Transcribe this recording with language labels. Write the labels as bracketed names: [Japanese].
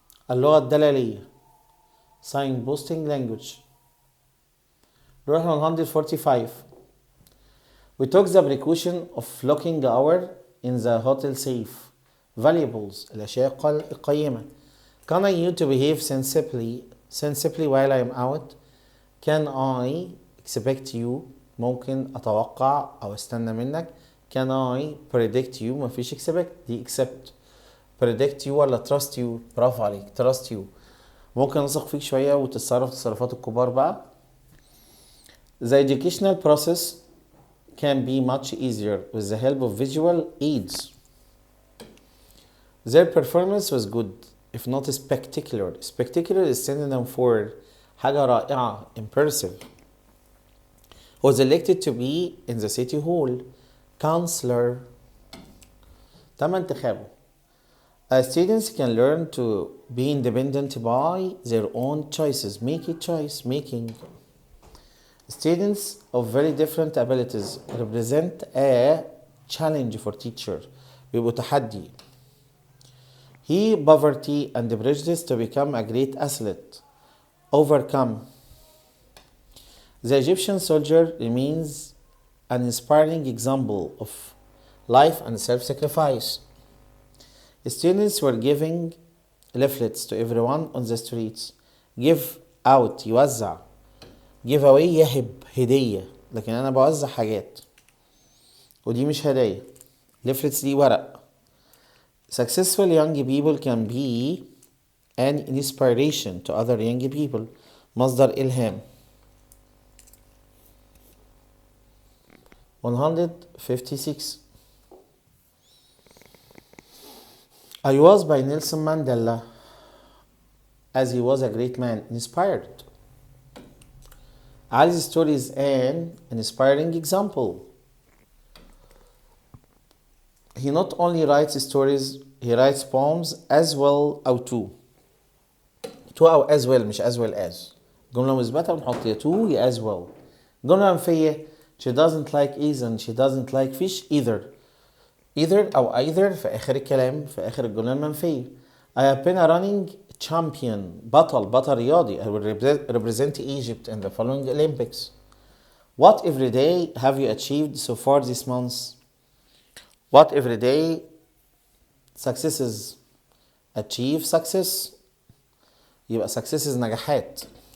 [Arabic] اللغة الدلالية. [English] Signposting language. [Arabic] نروح 145. [English] We took the precaution of locking our in the hotel safe. [Arabic] valuables الأشياء القيمة. [English] Can I you to behave sensibly while I am out? Can I expect you [Arabic] ممكن أتوقع أو أستنى منك. [English] Can I predict you مفيش expect دي accept. predict you [Arabic] ولا [English] trust you [Arabic] برافو عليك trust you ممكن أثق فيك شوية وتتصرف تصرفات الكبار بقى. [English] The educational process can be much easier with the help of visual aids. Their performance was good if not spectacular. Spectacular is synonym for [Arabic] حاجة رائعة [English] impressive. Was elected to be in the city hall. [Arabic] Counselor تم انتخابه. [English] Students can learn to be independent by their own choices. Make a choice making. Students of very different abilities represent a challenge for teacher. [Arabic] بيبقوا تحدي. [English] He poverty and prejudice to become a great athlete. Overcome. The Egyptian soldier remains an inspiring example of life and self-sacrifice. Students were giving leaflets to everyone on the streets. Give out يوزع. Give away [Arabic] يهب هدية. لكن أنا بوزع حاجات ودي مش هدية. leaflets دي ورق. [English] Successful young people can be an inspiration to other young people. [Arabic] مصدر إلهام. 156. [English] I was by Nelson Mandela as he was a great man inspired. Ali's story is an inspiring example. He not only writes stories, he writes poems as well أو to أو as well مش as well as. [Arabic] جملة مثبتة بنحط يا to يا as well. جملة منفية [English] she doesn't like eggs and she doesn't like fish either. [Arabic] either أو either في آخر الكلام في آخر الجملة المنفية. [English] I have been a running champion [Arabic] بطل رياضي. [English] I will represent Egypt in the following Olympics. What every day have you achieved so far this month? What every day successes achieve success يبقى successes نجاحات.